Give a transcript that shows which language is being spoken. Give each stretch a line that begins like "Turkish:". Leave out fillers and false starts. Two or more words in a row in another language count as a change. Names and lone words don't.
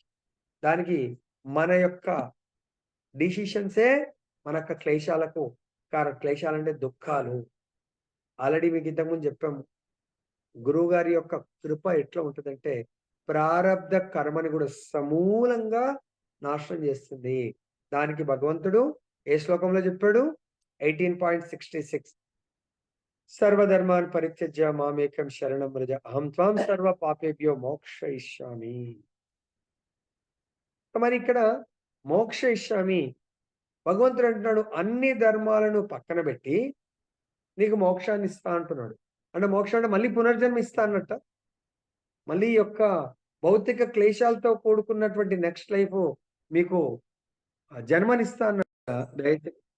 Telugu: దానికి మన యొక్క డిసిషన్సే మన యొక్క క్లేశాలకు కారణం. క్లేశాలంటే దుఃఖాలు. ఆల్రెడీ మీకు ఇంతకుముందు చెప్పాము, గురువు గారి యొక్క కృప ఎట్లా ఉంటుందంటే ప్రారబ్ధ కర్మని కూడా సమూలంగా నాశనం చేస్తుంది. దానికి భగవంతుడు ఏ శ్లోకంలో చెప్పాడు?
Sanskrit: 18.66 సర్వధర్మాన్ పరిత్యజ్య మామేకం శరణం వ్రజ అహం త్వాం సర్వ పాపేభ్యో మోక్షయిష్యామి.
Telugu: మరి ఇక్కడ మోక్షయిష్యామి భగవంతుడు అంటున్నాడు, అన్ని ధర్మాలను పక్కన పెట్టి నీకు మోక్షాన్ని ఇస్తా అంటున్నాడు. అంటే మోక్షం అంటే మళ్ళీ పునర్జన్మ ఇస్తా అన్నట్ట, మళ్ళీ యొక్క భౌతిక క్లేశాలతో కూడుకున్నటువంటి
English: next life
Telugu: మీకు జన్మనిస్తా అన్నట్ట.